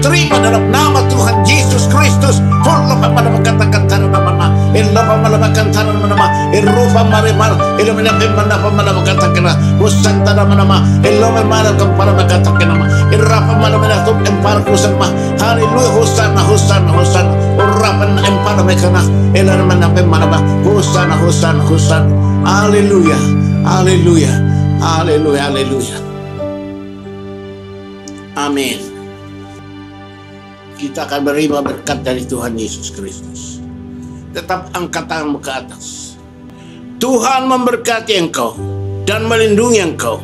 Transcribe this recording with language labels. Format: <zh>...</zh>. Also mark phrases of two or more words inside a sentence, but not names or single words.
<id>Terima dalam nama Tuhan Yesus Kristus. Haleluya, Hosanna, Hosanna, Hosanna. Urapan empana mekana, elarman apa mana? Hosanna, Hosanna, Hosanna. Haleluya, haleluya, haleluya, haleluya. Amin. Kita akan menerima berkat dari Tuhan Yesus Kristus. Tetap angkat tanganmu ke atas. Tuhan memberkati engkau dan melindungi engkau.</id>